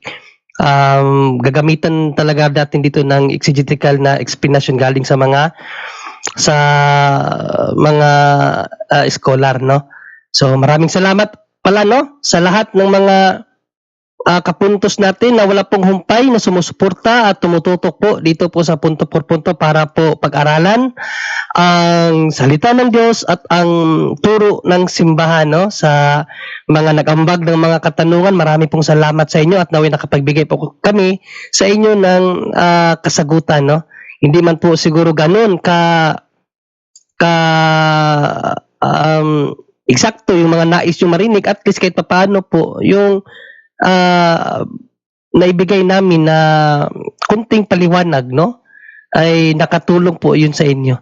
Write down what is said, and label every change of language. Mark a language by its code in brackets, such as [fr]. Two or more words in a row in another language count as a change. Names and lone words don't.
[tl] Gagamitan talaga natin dito ng exegetical na explanation galing sa mga scholar, no. So maraming salamat pala, no, sa lahat ng mga kapuntos natin na wala pong humpay na sumusuporta at tumututok po dito po sa punto por punto para po pag-aralan ang salita ng Diyos at ang turo ng simbahan, no, sa mga nag-ambag ng mga katanungan. Marami pong salamat sa inyo at naway nakapagbigay po kami sa inyo ng kasagutan, no. Hindi man po siguro ganun ka eksakto yung mga nais yung marinig, [en] at least [tl] kahit papaano po yung naibigay namin na kunting paliwanag, no, ay nakatulong po yun sa inyo.